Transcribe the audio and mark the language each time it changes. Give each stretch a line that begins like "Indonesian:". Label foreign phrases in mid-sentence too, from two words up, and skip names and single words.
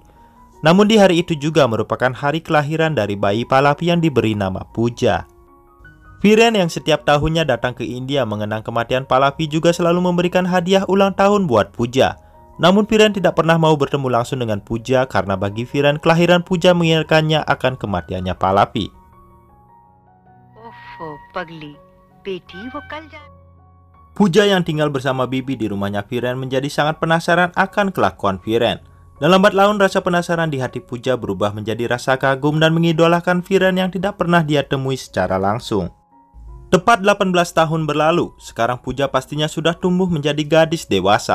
Indonesian: Namun di hari itu juga merupakan hari kelahiran dari bayi Pallavi yang diberi nama Pooja. Viren yang setiap tahunnya datang ke India mengenang kematian Pallavi juga selalu memberikan hadiah ulang tahun buat Pooja. Namun Viren tidak pernah mau bertemu langsung dengan Pooja karena bagi Viren kelahiran Pooja mengingatkannya akan kematiannya Pallavi.
Hindi: ओफो पगली बेटी वो कल जा
Indonesian: Pooja yang tinggal bersama Bibi di rumahnya Viren menjadi sangat penasaran akan kelakuan Viren. Dan lambat laun rasa penasaran di hati Pooja berubah menjadi rasa kagum dan mengidolakan Viren yang tidak pernah dia temui secara langsung. Tepat 18 tahun berlalu, sekarang Pooja pastinya sudah tumbuh menjadi gadis dewasa.